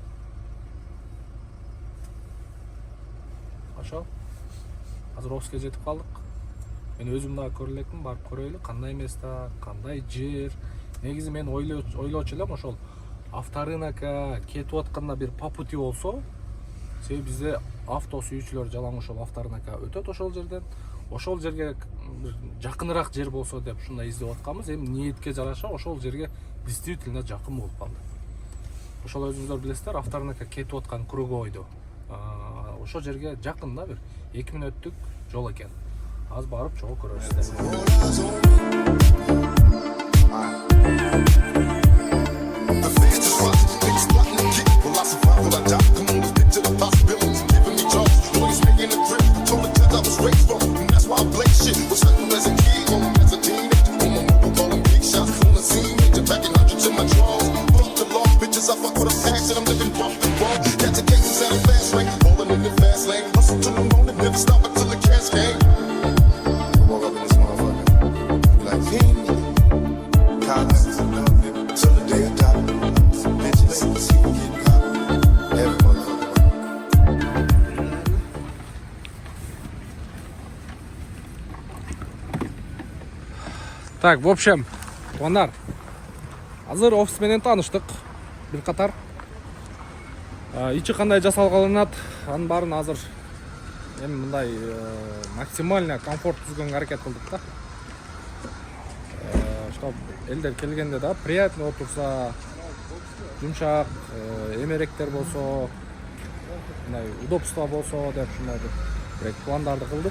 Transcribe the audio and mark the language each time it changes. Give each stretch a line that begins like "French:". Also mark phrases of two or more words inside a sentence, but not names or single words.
Kyrgyz: Ошол. Азыр офиске жетип калдык. Мен өзүм дагы көрө элекмин, барып көрөйлү, кандай места, кандай жер, негизи мен ойлочу элем ошол авторынокко кетип атканда бир
Russian: по пути
Kyrgyz: болсо, себеби бизде авто сүйүүчүлөр жалаң ошол авторынокко өтөт ошол жерден. Ошол жерге жакыныраак жер болсо деп ушундай издеп атканбыз. Эми ниетке жараша ошол жерге действительно жакын болуп калды. Ошол өзүңүздөр билесиздер, авторынокко кетип аткан кругойду. Ошол жерге жакын да, бир 2 мүнөттүк жол экен. Аз барып чогуу көрөсүздөр.
English: The fans just watch, niggas plotting to kick. Will I survive? Will I die? Come on, let's get to the possibilities. Giving me drugs, boys making a trip. Told the judge I was raised from, and that's why I blaze shit. Was hunting as a kid, home as a teenager. On my mobile calling big shots, on the scene, major packing hundreds in my drawers. Fuck the law, bitches, I fuck with a passion. I'm living bump and ball. Catch a cases at a fast lane, rolling in the fast lane. Hustle to the morning, never stop until the cash came. Walk up in this motherfucker, be like, ping. Collins, till the day I die. Bitches, see me getting caught. Every motherfucker.
Russian: Так, в общем,
Kyrgyz: туугандар, азыр офис менен тааныштык бир катар. Ичи кандай жасалганат, анын баарын азыр эми мындай
Russian: максимально комфорт
Kyrgyz: түзгөнгө аракет кылдык да. Чтоб элдер келгенде да приятный отурса, жумшак, эмеректер болсо, мындай удобство болсо деп ушундай бир пландарды кылдык.